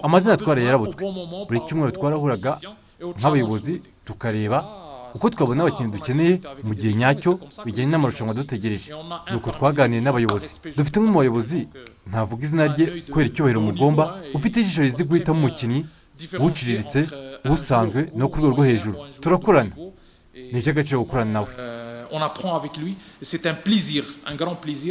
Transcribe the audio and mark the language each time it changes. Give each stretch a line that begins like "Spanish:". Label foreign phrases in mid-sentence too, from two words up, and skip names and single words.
Kinyarwanda: amazina twarabutswe buri cyumweru twarahuraga nk'abayobozi tukareba uko twabona abakinnyi dukeneye mu gihe nyacyo bijyanye n'amarushanwa dutegereje. nuko twaganiye n'abayobozi. Dufite umwe mu bayobozi, ntavuga izina rye kubera icyubahiro mugomba, ufite ijisho rizi guhitamo umukinnyi uciriritse, usanzwe no ku rwego rwo hejuru. Turakorana, ni icy'agaciro gukorana nawe.
French: On apprend avec lui, c'est un plaisir, un grand plaisir.